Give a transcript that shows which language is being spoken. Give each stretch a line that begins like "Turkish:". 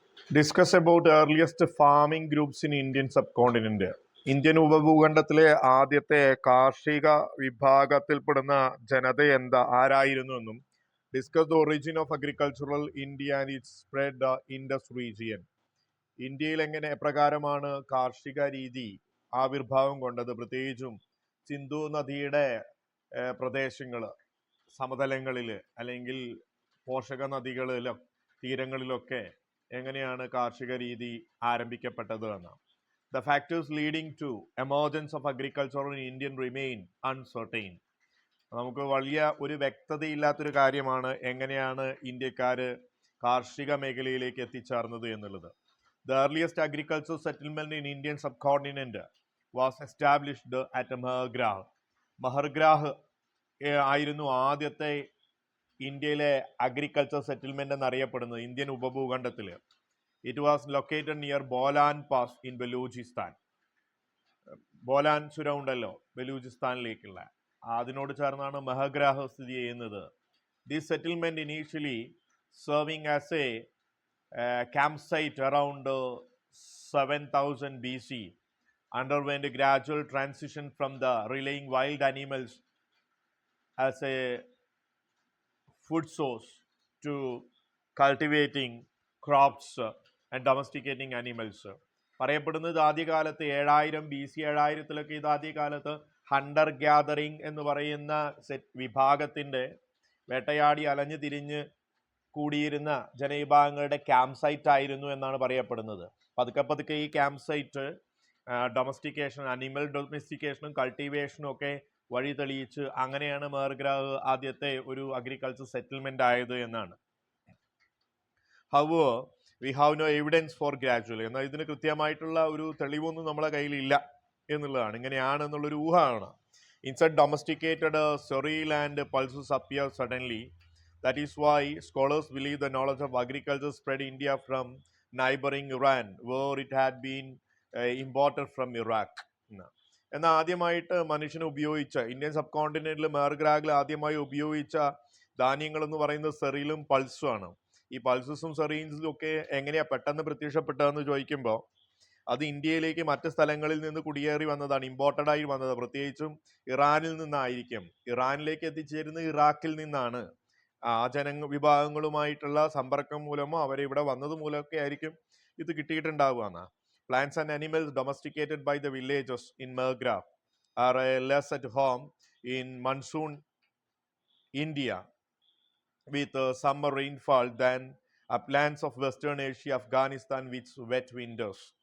English: Discuss about earliest farming groups in Indian subcontinent.
Malayalam: Indian ഉപഭൂഖണ്ഡത്തിലെ ആദ്യത്തെ കാർഷിക വിഭാഗത്തിൽപ്പെടുന്ന ജനത ആരായിരുന്നു എന്നും
English: Discuss the origin of agricultural India and its spread Indus region.
Malayalam: ഇന്ത്യയിൽ എങ്ങനെ എപ്രകാരമാണ് കാർഷിക രീതി ആവിർഭാവം കൊണ്ടത്, പ്രത്യേകിച്ചും സിന്ധു നദിയുടെ പ്രദേശങ്ങൾ, സമതലങ്ങളിൽ അല്ലെങ്കിൽ പോഷക നദികളിലും തീരങ്ങളിലൊക്കെ എങ്ങനെയാണ് കാർഷിക രീതി ആരംഭിക്കപ്പെട്ടത് എന്ന്.
English: The factors leading to emergence of agriculture in Indian remain uncertain.
Malayalam: നമുക്ക് വലിയ ഒരു വ്യക്തതയില്ലാത്തൊരു കാര്യമാണ് എങ്ങനെയാണ് ഇന്ത്യക്കാർ കാർഷിക മേഖലയിലേക്ക് എത്തിച്ചേർന്നത് എന്നുള്ളത്.
English: The earliest agricultural settlement in Indian subcontinent was established at Mahargrah.
Malayalam: മഹർഗ്രാഹ് ആയിരുന്നു ആദ്യത്തെ ഇന്ത്യയിലെ അഗ്രികൾച്ചർ സെറ്റിൽമെന്റ് എന്നറിയപ്പെടുന്നത് Indian ഉപഭൂഖണ്ഡത്തിൽ.
English: It was located near Bolan pass in Baluchistan.
Malayalam: ബോലാൻ ചുരം ഉണ്ടല്ലോ ബലൂചിസ്ഥാനിലേക്കുള്ള, അതിനോട് ചേർന്നാണ് മഹഗ്രാഹ് സ്ഥിതി ചെയ്യുന്നത്.
English: This settlement initially serving as a camp site around 7000 BC underwent a gradual transition from the relying wild animals as a food source to cultivating crops and domesticating animals.
Malayalam: പറയപ്പെടുന്നത് ആദ്യകാലത്ത് 7000 BC 7000-ലൊക്കെ ഇത് ആദ്യകാലത്ത് ഹണ്ടർ ഗ്യാതറിങ് എന്ന് പറയുന്ന വിഭാഗത്തിൻ്റെ വേട്ടയാടി അലഞ്ഞു തിരിഞ്ഞ് കൂടിയിരുന്ന ജനവിഭാഗങ്ങളുടെ ക്യാമ്പ് സൈറ്റ് ആയിരുന്നു എന്നാണ് പറയപ്പെടുന്നത്. പതുക്കെ പതുക്കെ ഈ ക്യാമ്പ് സൈറ്റ് ഡൊമസ്റ്റിക്കേഷൻ, അനിമൽ ഡൊമസ്റ്റിക്കേഷനും കൾട്ടിവേഷനും ഒക്കെ വഴി തെളിയിച്ച് അങ്ങനെയാണ് മഹർഗ്രാഹ് ആദ്യത്തെ ഒരു അഗ്രികൾച്ചർ സെറ്റിൽമെന്റ് ആയത് എന്നാണ്.
English: However, we have no evidence for gradually.
Malayalam: എന്നാൽ ഇതിന് കൃത്യമായിട്ടുള്ള ഒരു തെളിവൊന്നും നമ്മളെ കയ്യിലില്ല എന്നുള്ളതാണ്. ഇങ്ങനെയാണ് എന്നുള്ളൊരു ഊഹമാണ്.
English: Instead, domesticated cereal and pulses appear suddenly. That is why scholars believe the knowledge of agriculture spread India from neighboring Iran, where it had been imported from Iraq.
Malayalam: എന്നാൽ ആദ്യമായിട്ട് മനുഷ്യന് ഉപയോഗിച്ച ഇന്ത്യൻ സബ് കോണ്ടിനെന്റിൽ മഹർഗ്രാഹിൽ ആദ്യമായി ഉപയോഗിച്ച ധാന്യങ്ങൾ എന്ന് പറയുന്നത് സെറീലും പൾസും ആണ്. ഈ പൾസസും സെറീൻസും ഒക്കെ എങ്ങനെയാ പെട്ടെന്ന് പ്രത്യക്ഷപ്പെട്ടതെന്ന് ചോദിക്കുമ്പോൾ അത് ഇന്ത്യയിലേക്ക് മറ്റ് സ്ഥലങ്ങളിൽ നിന്ന് കുടിയേറി വന്നതാണ്, ഇമ്പോർട്ടഡ് ആയി വന്നത്. പ്രത്യേകിച്ചും ഇറാനിൽ നിന്നായിരിക്കും. ഇറാനിലേക്ക് എത്തിച്ചേരുന്നത് ഇറാഖിൽ നിന്നാണ്. ആ വിഭാഗങ്ങളുമായിട്ടുള്ള സമ്പർക്കം മൂലമോ അവരെ ഇവിടെ വന്നത് മൂലമൊക്കെ ആയിരിക്കും ഇത് കിട്ടിയിട്ടുണ്ടാവുക എന്നാ.
English: Plants and animals domesticated by the villagers in Mahargrah are less at home in monsoon India with summer rainfall than uplands of Western Asia, Afghanistan with wet winters.